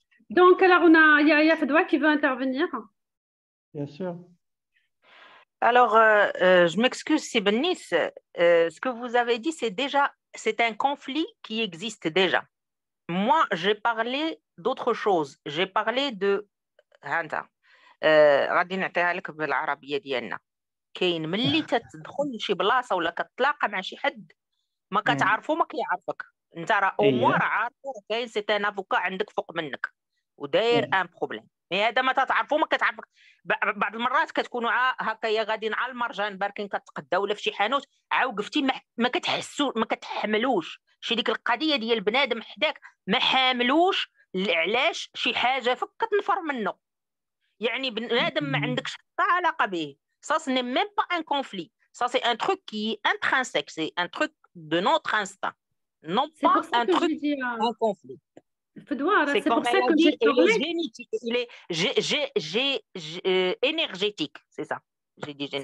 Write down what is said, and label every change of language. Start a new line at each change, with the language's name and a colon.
French: Donc, alors, il y a Fedwa qui veut intervenir. Bien sûr. Alors, je m'excuse, Sibnis. Ce que vous avez dit, c'est un conflit qui existe déjà. Moi, j'ai parlé d'autre chose. J'ai parlé de…
Arabic: غادي نعطيها لك بالعربية ديالنا. كاين ملي تدخل لشي بلاصة ولا كتلاقى مع شي حد ما كتعرفو ما كيعرفك. انت راه او موان راه عارفو كاين سي ان افوكا عندك فوق منك وداير ان بروبليم. مي هذا ما تتعرفو ما كتعرفك. بعض المرات كتكونوا هكايا غاديين على المرجان باركين كتقداو ولا في شي حانوت وقفتي ما كتحسوا ما كتحملوش شي ديك القضيه ديال بنادم حداك ما حاملوش علاش شي حاجه فك كتنفر منه. يعني بنادم ما عندكش حتى علاقه به.
French: Ça ce n'est même pas un conflit. Ça c'est un truc qui est intrinsèque, c'est un truc de notre instinct. Non pas un truc, un conflit. C'est comme elle a dit, il est génétique, il est énergétique, c'est ça. J'ai dit génétique.